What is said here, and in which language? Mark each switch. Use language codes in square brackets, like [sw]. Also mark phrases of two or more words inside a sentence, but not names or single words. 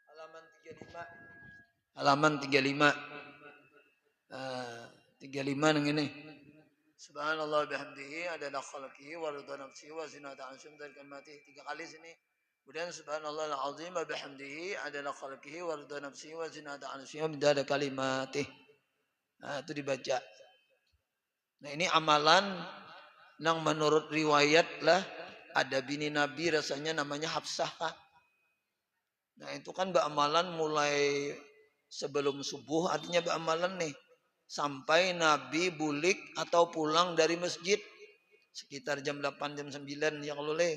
[id] halaman 35. Halaman 35. 35 yang ini. [ar] سبحان الله وبحمده عدد خلقه ورضا نفسه وزنة عرشه dan kalimatihi. 3 [id] kali sini. [ar] Kemudian سبحان الله العظيم وبحمده عدد خلقه ورضا نفسه وزنة عرشه ومداد كلماته. [id] Itu dibaca. Nah, ini amalan yang menurut riwayat lah ada bini Nabi rasanya namanya Hafsah. [bjn] Nah, itu kan beramalan mulai sebelum subuh, artinya beramalan nih sampai Nabi bulik atau pulang dari masjid sekitar jam 8 jam 9 yang loleh.